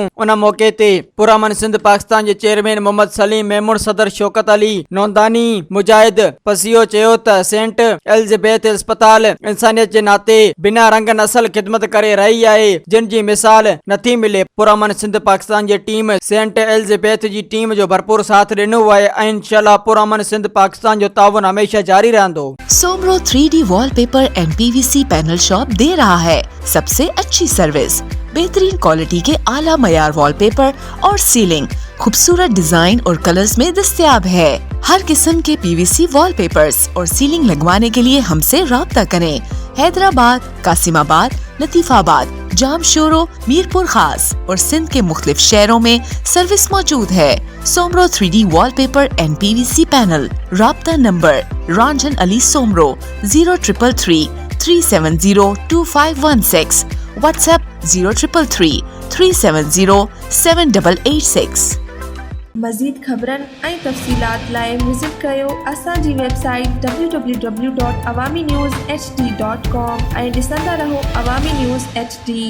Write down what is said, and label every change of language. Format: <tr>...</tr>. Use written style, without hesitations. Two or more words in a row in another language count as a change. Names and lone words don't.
<sd>उन मौके ते पुरअमन सिंध पाकिस्तान जे चेयरमैन मोहम्मद सलीम मेमून, सदर शौकत अली नौंदानी, मुजाहिद पसियो चयो त सेंट एलिज़ाबेथ अस्पताल इंसानियत जे नाते बिना रंग नस्ल ख़िदमत करे रही आहे, जिन जी मिसाल नथी मिले। पुरअमन सिंध पाकिस्तान जी टीम सेंट एलिज़ाबेथ जी टीम जो भरपूर साथ ॾिनो आहे ऐं इंशाअल्लाह पुरअमन सिंध पाकिस्तान जो ताउन हमेशा जारी रहंदो।</sd> <ur>سومرو 3D وال پیپر اینڈ PVC پینل شاپ دے رہا ہے سب سے اچھی سروس، بہترین کوالٹی کے اعلیٰ معیار وال پیپر اور سیلنگ خوبصورت ڈیزائن اور کلرز میں دستیاب ہے. ہر قسم کے PVC وال پیپرز اور سیلنگ لگوانے کے لیے ہم سے رابطہ کریں. حیدرآباد، قاسم آباد، لطیف آباد، جامشورو، میرپور خاص اور سندھ کے مختلف شہروں میں سروس موجود ہے. सोमरो 3D वॉलपेपर एंड PVC पैनल। رابطہ نمبر رنجن علی سومرو 0333 370 2516، واٹس ایپ 0333 370 7886.</ur> <sd>मज़ीद ख़बरनि ऐं तफ़सीलात लाइ विज़िट कयो असांजी वेबसाइट www.awamiNewsHD.com ऐं ॾिसंदा रहो अवामी न्यूज़ HD।</sd>